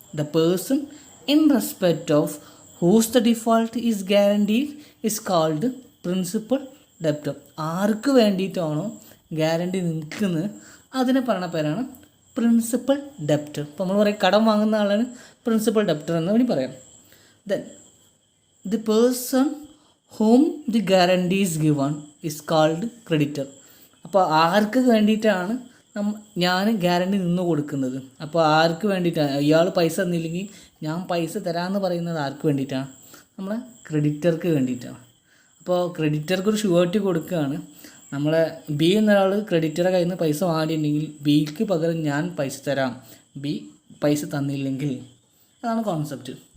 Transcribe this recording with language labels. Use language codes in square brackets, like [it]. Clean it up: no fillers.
[en] The person in respect of whose the default is guaranteed is called principal debtor. [ml] ആർക്ക് വേണ്ടിയിട്ടാണോ guarantee നിൽക്കുന്നത് അതിനെ പറയുന്ന പേരാണ് പ്രിൻസിപ്പൽ ഡെപ്റ്റർ. ഇപ്പോൾ നമ്മൾ പറയും കടം വാങ്ങുന്ന ആളാണ് പ്രിൻസിപ്പൽ ഡെപ്റ്റർ എന്ന് വേണ്ടി പറയാം. [en] Then the person whom the guarantee is given is called creditor. [ml] അപ്പോൾ ആർക്ക് വേണ്ടിയിട്ടാണ് ഞാൻ ഗ്യാരണ്ടി നിന്ന് കൊടുക്കുന്നത്? അപ്പോൾ ആർക്ക് വേണ്ടിയിട്ടാണ്? ഇയാൾ പൈസ തന്നില്ലെങ്കിൽ ഞാൻ പൈസ തരാമെന്ന് പറയുന്നത് ആർക്ക് വേണ്ടിയിട്ടാണ്? നമ്മളെ ക്രെഡിറ്റർക്ക് വേണ്ടിയിട്ടാണ്. അപ്പോൾ ക്രെഡിറ്റർക്ക് ഒരു ഷുവേർട്ടി കൊടുക്കുകയാണ്. നമ്മളെ ബി എന്നൊരാൾ ക്രെഡിറ്ററെ കയ്യിൽ നിന്ന് പൈസ വാങ്ങിയിട്ടുണ്ടെങ്കിൽ ബിക്ക് പകരം ഞാൻ പൈസ തരാം, ബി പൈസ തന്നില്ലെങ്കിൽ. അതാണ് കോൺസെപ്റ്റ്.